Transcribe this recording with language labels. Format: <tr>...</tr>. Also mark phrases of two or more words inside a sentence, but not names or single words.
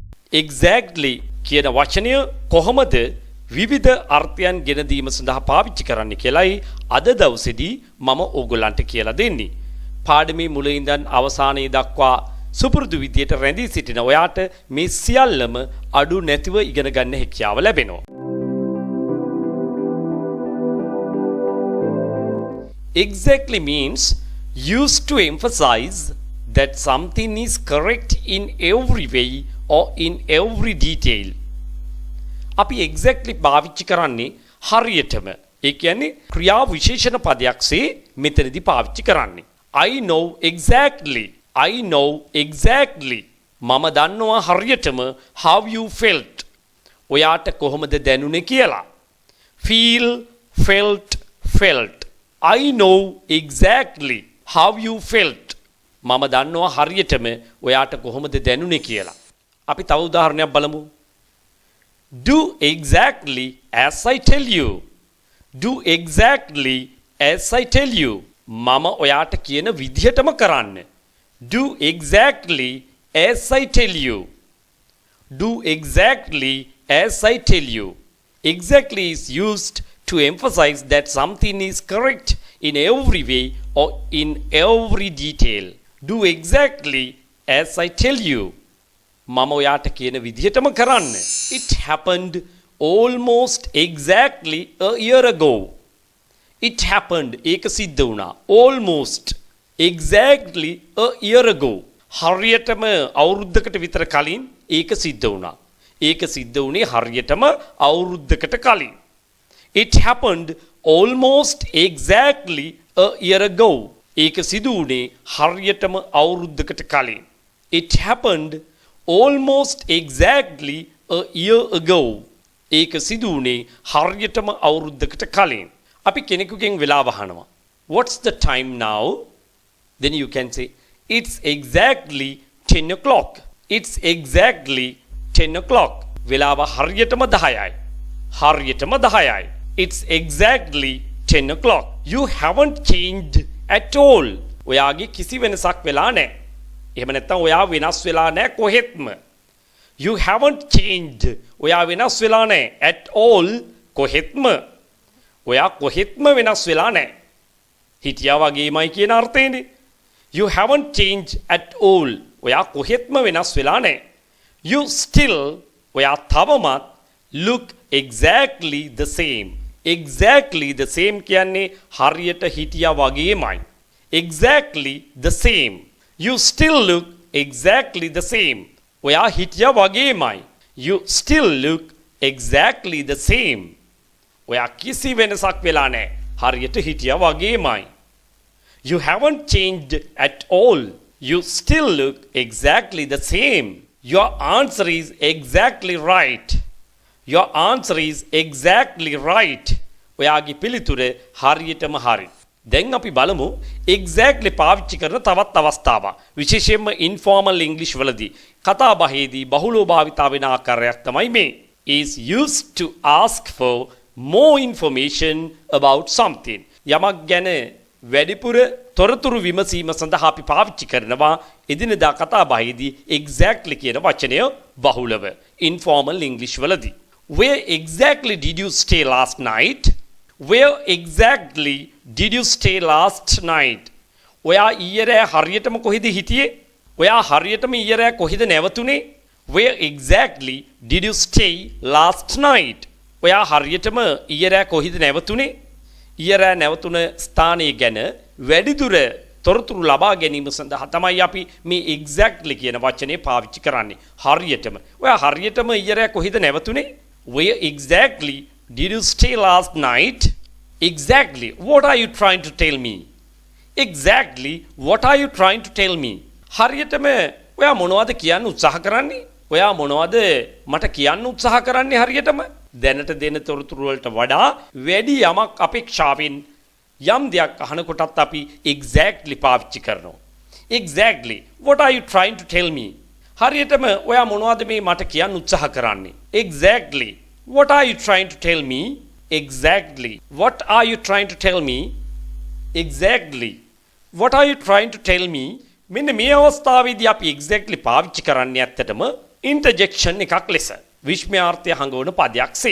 <si>exactly කියන වචනය කොහොමද විවිධ අර්ථයන් ගෙන දීම සඳහා පාවිච්චි කරන්න කියලායි අද දවසේදී මම ඕගොල්ලන්ට කියලා දෙන්නේ. පාඩමේ මුලින් ඉඳන් අවසානයේ දක්වා සුපුරුදු විදියට රැඳී සිටින ඔයාට මේ සියල්ලම අඩු නැතිව ඉගෙන ගන්න හැකියාව ලැබෙනවා.</si> <en>Exactly means used to emphasize that something is correct in every way or in every detail.</en> <si>අපි exactly පාවිච්චි කරන්නේ හරියටම. ඒ කියන්නේ ක්‍රියා විශේෂණ පදයක්සේ මෙතනදී පාවිච්චි කරන්නේ.</si> <en>I know exactly. I know exactly.</en> <si>මම දන්නවා හරියටම</si> <en>how you felt.</en> <si>ඔයාට කොහොමද දැනුනේ කියලා.</si> <en>Feel, felt. I know exactly how you felt.</en> <si>මම දන්නවා හරියටම ඔයාට කොහොමද දැනුනේ කියලා. අපි තව උදාහරණයක් බලමු.</si> <en>Do exactly as I tell you. Do exactly as I tell you.</en> <si>මම ඔයාට කියන විදිහටම කරන්න.</si> <en>Do exactly as I tell you. Do exactly as I tell you. Exactly is used to emphasize that something is correct in every way or in every detail. Do exactly as I tell you.</en> <si>මම ඔයාට කියන විදිහටම කරන්න.</si> <en>It happened almost exactly a year ago. It happened</en> <si>ඒක සිද්ධ වුණා.</si> <en>Almost exactly a year ago.</en> <si>හරියටම අවුරුද්දකට විතර කලින් ඒක සිද්ධ වුණා. ඒක සිද්ධ වුණේ හරියටම අවුරුද්දකට කලින්.</si> <en>It happened almost exactly a year ago.</en> <si>ඒක සිදු වුණේ හරියටම අවුරුද්දකට කලින්.</si> <en>It happened almost exactly a year ago.</en> <si>ඒක සිදු වුණේ හරියටම අවුරුද්දකට කලින්. අපි කෙනෙකුගෙන් වෙලාව අහනවා.</si> <en>What's the time now? Then you can say it's exactly 10 o'clock. It's exactly 10 o'clock.</en> <si>වෙලාව හරියටම 10යි. හරියටම 10යි.</si> <en>It's exactly 10 o'clock. You haven't changed at all.</en> <si>ඔයාගේ කිසි වෙනසක් වෙලා නැහැ. එහෙම නැත්නම් ඔයා වෙනස් වෙලා නැහැ කොහෙත්ම.</si> <en>You haven't changed.</en> <si>ඔයා වෙනස් වෙලා නැහැ</si> <en>at all</en> <si>කොහෙත්ම. ඔයා කොහෙත්ම වෙනස් වෙලා නැහැ. හිටියා වගේමයි කියන අර්ථයනේ.</si> <en>You haven't changed at all.</en> <si>ඔයා කොහෙත්ම වෙනස් වෙලා නැහැ.</si> <en>You still</en> <si>ඔයා තවමත්</si> <en>look exactly the same. Exactly the same</en> <si>කියන්නේ හරියට හිටියා වගේමයි.</si> <en>Exactly the same. You still look exactly the same.</en> <si>ඔයා හිටියා වගේමයි.</si> <en>You still look exactly the same.</en> <si>ඔයා කිසි වෙනසක් වෙලා නැහැ. හරියට හිටියා වගේමයි.</si> <en>You haven't changed at all. You still look exactly the same. Your answer is exactly right. Your answer is exactly right.</en> <si>ඔයාගේ පිළිතුර හරියටම හරි. දැන් අපි බලමු exactly පාවිච්චි කරන තවත් අවස්ථාවක්. විශේෂයෙන්ම</si> <en>informal English</en> <si>වලදී කතා බහේදී බහුලව භාවිතා වෙන ආකාරයක් තමයි මේ.</si> <en>Is used to ask for more information about something.</en> <si>යමක් ගැන වැඩිපුර තොරතුරු විමසීම සඳහා අපි පාවිච්චි කරනවා එදිනෙදා කතා බහේදී exactly කියන වචනය බහුලව</si> <en>informal English</en> <si>වලදී.</si> <en>Where exactly did you stay last night? Where exactly did you stay last night?</en> <si>ඔයා ඊයේ රෑ හරියටම කොහෙද හිටියේ? ඔයා හරියටම ඊයේ රෑ කොහෙද නැවතුනේ?</si> <en>Where exactly did you stay last night?</en> <si>ඔයා හරියටම ඊයේ රෑ කොහෙද නැවතුනේ? ඊයේ රෑ නැවතුන ස්ථානය ගැන වැඩිදුර තොරතුරු ලබා ගැනීම සඳහා තමයි අපි මේ exactly කියන වචනේ පාවිච්චි කරන්නේ. හරියටම. ඔයා හරියටම ඊයේ රෑ කොහෙද නැවතුනේ?</si> <en>Where exactly did you stay last night? Exactly. What are you trying to tell me? Exactly. What are you trying to tell me?</en> <si>හරියටම ඔයා මොනවද කියන්න උත්සාහ කරන්නේ? ඔයා මොනවද මට කියන්න උත්සාහ කරන්නේ හරියටම? දැනට දෙන තොරතුරු වලට වඩා වැඩි යමක් අපේක්ෂාවෙන් යම් දෙයක් අහනකොටත් අපි exactly පාවිච්චි කරනවා.</si> <en>Exactly. What are you trying to tell me?</en> <si>හරියටම ඔයා මොනවද මේ මට කියන්න උත්සාහ කරන්නේ?</si> <en>Exactly. What are you trying to tell me? Exactly. What are you trying to tell me? Exactly. What are you trying to tell me?</en> <si>මෙන්න මේ අවස්ථාවේදී අපි exactly පාවිච්චි කරන්නේ ඇත්තටම ඉන්ටර්ජෙක්ෂන් එකක් ලෙස විස්මයාර්ථය හඟවන පදයක් සේ.</si>